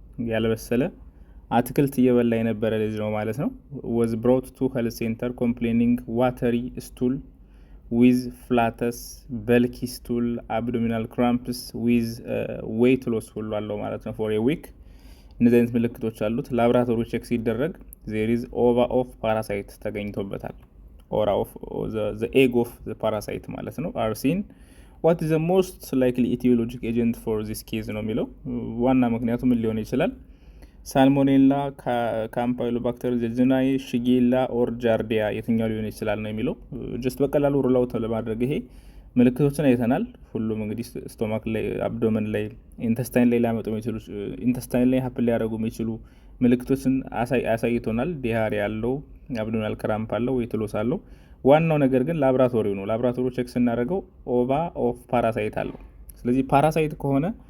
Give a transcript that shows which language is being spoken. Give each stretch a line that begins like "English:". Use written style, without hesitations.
Amharic: ያልበሰለ አትክልት እየበላ የነበረ ልጅ ነው ማለት ነው።
English: was brought to health center complaining watery stool with flatus, bulky stool, abdominal cramps with weight loss
Amharic: ሁሉ አለው ማለት ነው
English: for a week።
Amharic: እነዚህ አይነት ምልክቶች አሉት። ላብራቶሪ ቼክ ሲደረግ
English: there is ova of parasite
Amharic: ተገኝቶበታል።
English: ora of the egg of the parasite ማለት ነው are seen. what is the most likely etiologic agent for this case
Amharic: ነው የሚለው። ዋና ምክንያቱ ምን ሊሆን ይችላል? ሳልሞኔላ፣ ካምፓይሎባክተር ጀጅናይ፣ ሽጌላ ኦር ጃርዲያ የትኛው ሊሆን ይችላል ነው የሚለው። ጀስት በቀላሉ ሩላውት ለማድረግ ይሄ ምልክቶችን አይተናል። ሁሉም እንግዲህ ስቶማክ ላይ፣ አብዶመን ላይ፣ ኢንተስታይን ላይ ሊያመጡ የሚችሉ ኢንተስታይን ላይ ሀፕል ሊያደርጉ የሚችሉ ምልክቶችን አሳይቶናል። ዲሃሪ ያለው፣ አብዶሚናል ክራምፕ አለው፣ ዌት ሎስ አለው። ዋናው ነገር ግን ላብራቶሪው ነው። ላብራቶሪ ቼክ ስናደርገው ኦቫ ኦፍ ፓራሳይት አለው። ስለዚህ ፓራሳይት ከሆነ